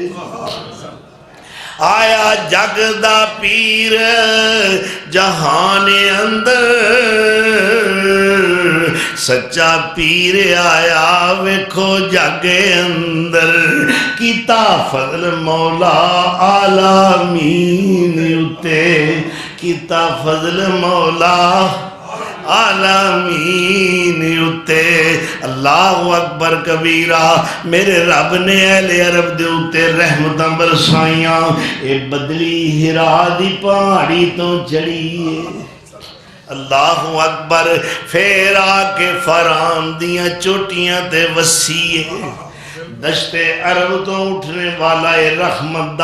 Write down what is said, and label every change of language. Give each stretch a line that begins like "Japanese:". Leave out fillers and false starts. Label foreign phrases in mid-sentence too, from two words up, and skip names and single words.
Punjabi: آیا جگ دا پیر جہان اندر سچا پیر آیا ویکھو جگ اندر کیتا فضل مولا عالمین اتے کیتا فضل مولا आलामीन उते कीता फजल मौला عالمین اتے
Arabic: الله أكبر كبيرا
Punjabi: میرے رب نے اہلِ عرب دے اتے رحمتاں برسائیاں اے بدلی حرا دی پہاڑی تو چڑھی
Arabic: الله أكبر
Punjabi: فیر آکے فاران دیاں چوٹیاں تے وسیع دشتِ عرب تو اٹھنے والا اے رحمت دا